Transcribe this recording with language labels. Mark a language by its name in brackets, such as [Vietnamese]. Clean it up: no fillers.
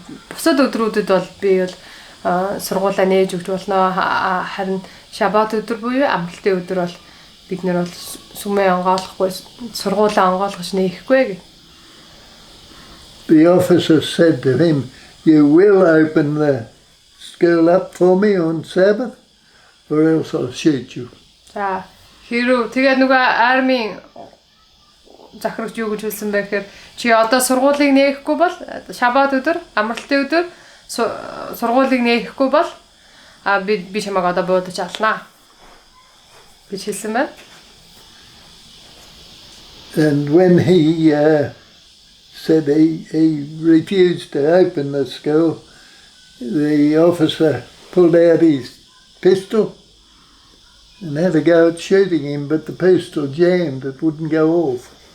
[Mongolian] Бусад өдрүүдэд бол би бол сургуулаа нээж өгч болно. Харин шабат өдөр буюу амралтын өдөр бол бид нар бол сүмээ онгоолохгүй сургуулаа онгоолгож нээхгүй гэх. [English] The officer said to him, you will open the school up for me on Sabbath or else I'll shoot you. [Mongolian] Хэрүү тэгээд нөгөө арми захирагч юу гэж хэлсэн бэ гэхээр чи одоо сургуулийг нээхгүй бол шабат өдөр амралтын өдөр сургуулийг нээхгүй бол би чамайг одоо буудаж алнаа гэж хэлсэн байна. [English] And when he said he refused to open the school, the officer pulled out his pistol and had a go at shooting him, but the pistol jammed, it wouldn't go off.